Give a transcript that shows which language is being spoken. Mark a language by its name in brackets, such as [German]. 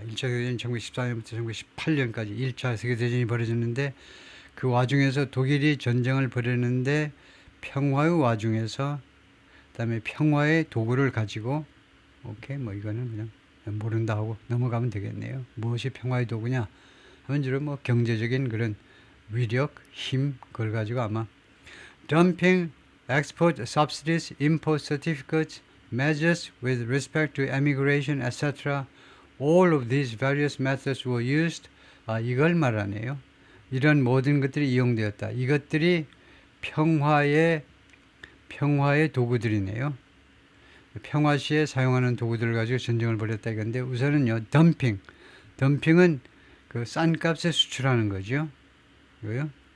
[Korean] 1차 세계대전이 1914년부터 1918년까지 1차 세계대전이 벌어졌는데 그 와중에서 독일이 전쟁을 벌였는데 평화의 와중에서 그다음에 평화의 도구를 가지고 뭐 이거는 그냥 모른다 하고 넘어가면 되겠네요. 무엇이 평화의 도구냐 하면 주로 뭐 경제적인 그런 위력, 힘 그걸 가지고 아마 [English] dumping, export subsidies, import certificates, measures with respect to immigration, etc. All of these various methods were used. [Korean] 이걸 말하네요. 이런 모든 것들이 이용되었다. 이것들이 평화의 도구들이네요. 평화 시에 사용하는 도구들을 가지고 전쟁을 벌였다 이건데 우선은요. 덤핑은 그 싼 값에 수출하는 거죠. 이거요.